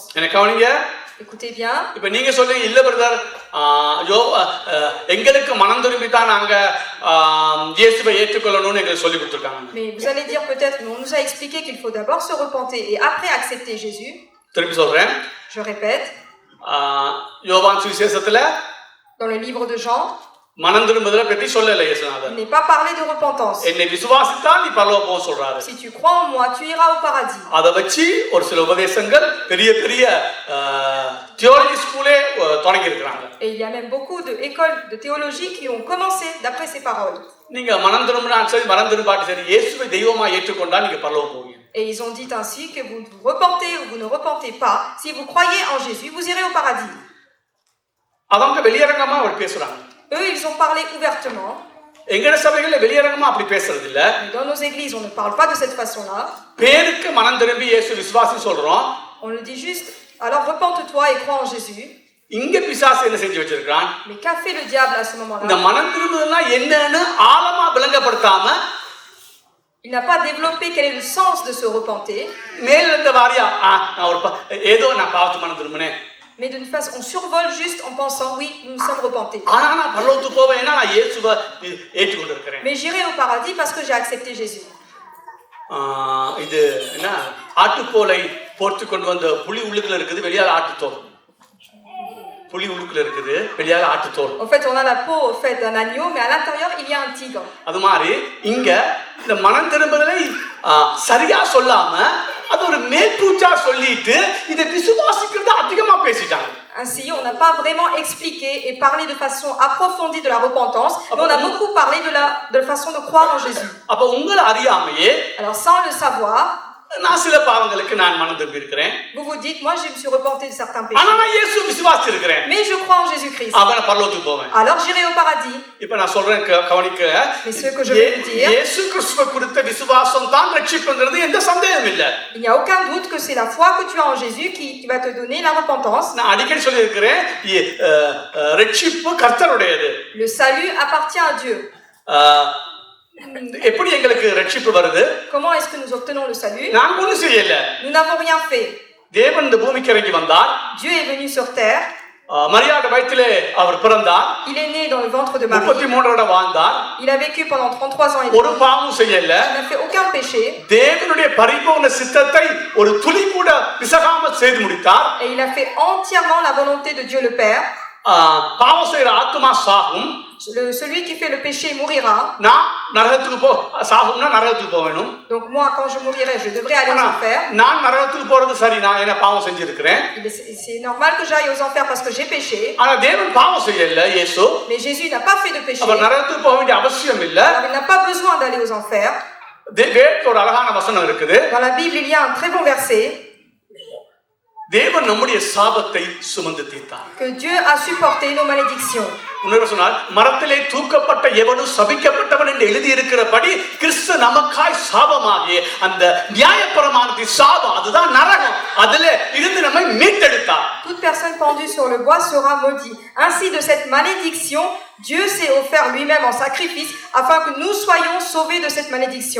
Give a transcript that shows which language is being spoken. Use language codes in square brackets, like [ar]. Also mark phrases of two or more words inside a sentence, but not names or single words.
[ta] என்ன கவனிங்க. [fr] Écoutez bien. [ta] இப்ப நீங்க சொல்லுங்க, இல்ல பிரதர், எங்களுக்கு மனம் திரும்பி தான் நாங்க இயேசுவை ஏற்றுக்கொள்ளணும்னு எங்களுக்கு சொல்லி கொடுத்துருக்காங்க. [fr] Mais vous allez dire peut-être, mais on nous a expliqué qu'il faut d'abord se repenter et après accepter Jésus. [ta] திரும்பி சொல்றேன். [fr] Je répète. [ta] யோவான் சுவிசேஷத்துல [fr] Dans le livre de Jean, [ta] மனம் திரும்புதலை பற்றி சொல்லல இயேசுநாதர். [fr] il n'est pas parlé de repentance. [ta] என்னை விசுவாசித்தா நீ பரலோகம் போக சொல்றாரு. [fr] Si tu crois en moi, tu iras au paradis. [ta] அதை வச்சு ஒரு சில உபதேசங்கள் பெரிய பெரிய [en] theology school [ta] தொடங்கி இருக்கிறாங்க. [fr] Et il y a même beaucoup d'écoles de théologie qui ont commencé d'après ces paroles. [ta] நீங்க மனம் திரும்பினா சரி, மனம் திரும்பாட்டி சரி, இயேசுவை தெய்வமா ஏற்றுக்கொண்டா நீங்க பரலோகம் போவீங்க. [fr] Et ils ont dit ainsi que vous vous repentez ou vous ne repentez pas, si vous croyez en Jésus, vous irez au paradis. [ta] அவங்க வெளியரங்கமா அவர் பேசுறாங்க. [fr] Eux, ils ont parlé ouvertement. [ta] எங்கட சபைகள்ல வெளியரங்கமா அப்படி பேசுறது இல்ல. [fr] Mais dans nos églises, on ne parle pas de cette façon-là. [ta] பேருக்கு மனம் திரும்பி இயேசு விசுவாசி சொல்றோம். [fr] On le dit juste, alors repente-toi et crois en Jésus. [ta] இங்க பிசாசு என்ன செஞ்சு வச்சிருக்கான்? [fr] Mais qu'a fait le diable à ce moment-là? [ta] இந்த மனம் திரும்புதல்னா என்னன்னு ஆழமா விளங்கப்படுத்தாம, [fr] il n'a pas développé quel est le sens de se repenter. [ta] மேல இருந்த வாரியா நான் ஒரு ஏதோ நான் பாவத்து மனம் திரும்பினேன். [fr] Mais d'une façon, on survole juste en pensant, oui, nous nous sommes repentés. [ta] ஆனா நான் பரலோகத்துக்கு போவேன்னா நான் இயேசுவை ஏற்றுக்கொண்டிருக்கிறேன். [fr] Mais j'irai au paradis parce que j'ai accepté Jésus. [ta] இது என்ன, ஆட்டுத்தோலை போர்த்து கொண்டு வந்த புலி உள்ளுக்குள்ள இருக்குது, வெளியால ஆட்டுத்தோல். புலி உள்ளுக்குள்ள இருக்குது, வெளியால ஆட்டுத்தோல். [fr] En fait, on a la peau au fait d'un agneau, mais à l'intérieur, il y a un tigre. [ta] அது மாதிரி இங்க இந்த மனம் திரும்புதலை சரியா சொல்லாம அது ஒரு மேற்பூச்சா சொல்லிட்டு இதை விசுவாசிக்கிறத அதிகமா பேசிட்டாங்க. [fr] Ainsi, on n'a pas vraiment expliqué et parlé de façon approfondie de la repentance, mais on a beaucoup parlé de la façon de croire en Jésus. [ta] அப்ப உங்களை அறியாமையே, [fr] Alors, sans le savoir, [ta] நான் சில பாவங்களுக்கு நான் மனம் திரும்பி இருக்கிறேன். [fr] vous vous dites, moi, je me suis repenté de certains péchés. [ta] ஆனா நான் இயேசு விசுவாசி இருக்கிறேன். [fr] Mais je crois en Jésus-Christ. [ta] அவன பரலோகத்துக்கு போவேன். [fr] Alors, j'irai au paradis. [ta] இப்ப நான் சொல்றேன் கவனிக்க. [fr] Mais ce que je vais vous dire, [ta] இயேசு கிறிஸ்துவை குறித்த விசுவாசம் தான் ரட்சிப்புங்கிறது எந்த சந்தேகமும் இல்ல. [fr] il n'y a aucun doute que c'est la foi que tu as en Jésus qui va te donner la repentance. [ta] நான் அடிக்கடி சொல்லி இருக்கிறேன், ரட்சிப்பு கர்த்தருடையது. [fr] Le salut appartient à Dieu. [ta] எப்படி எங்களுக்கு ரட்சிப்பு வருது? [fr] Comment est-ce que nous obtenons le salut? [ta] நாங்க ஒண்ணும் செய்யல. [fr] Nous n'avons rien fait. [ta] தேவன் இந்த பூமிக்கு இறங்கி வந்தார். [fr] Dieu est venu sur terre. [ta] மரியாத வயிற்றிலே அவர் பிறந்தார். [fr] Il est né dans le ventre de Marie. [ta] 33 வருடம் வாழ்ந்தார். [fr] Il a vécu pendant 33 ans et demi. [ta] ஒரு பாவமும் செய்யல. [fr] Il n'a fait aucun péché. [ta] தேவனுடைய பரிபூர்ண சித்தத்தை ஒரு துளி கூட பிசகாம செய்து முடித்தார். [fr] Et il a fait entièrement la volonté de Dieu le Père. [ta] பாவம் செய்யற ஆத்மா சாகும். [fr] Celui qui fait le péché mourira. [ta] நான் நரகத்துக்கு சாகும்னா நரகத்துக்கு போவேணும். [fr] Donc moi, quand je mourirai, je devrais aller aux enfers. [ta] நான் நரகத்துக்கு போறது சரி, நான் என்ன பாவம் செஞ்சிருக்கிறேன். [fr] C'est normal que j'aille aux enfers parce que j'ai péché. [ta] ஆனா தேவன் பாவம் செய்யல இயேசு. [fr] Mais Jésus n'a pas fait de péché. [ta] அவர் நரகத்துக்கு போக வேண்டிய அவசியம் இல்ல. [fr] Alors il n'a pas besoin d'aller aux enfers. [ta] வேதத்துல ஒரு அழகான வசனம் இருக்குது. [fr] Dans la Bible, il y a un très bon verset. [ta] தேவன் நம்முடைய சாபத்தை சுமந்து தீர்த்தார். [fr] Que Dieu a supporté nos malédictions. [ta] உன்னோட சொன்னால் மரத்திலே தூக்கப்பட்ட எவனும் சபிக்கப்பட்டவன் என்று எழுதி இருக்கிறபடி கிறிஸ்து நமக்காய் சாபமாகிய அந்த நியாயப்பிரமாணத்தின் சாபம், அதுதான் நரகம், அதிலே இருந்து நம்மை மீட்டெடுத்தார். [fr] Toute personne pendue sur le bois sera maudit. Ainsi de cette malédiction, Dieu s'est offert lui-même en sacrifice afin que nous soyons sauvés de cette malédiction.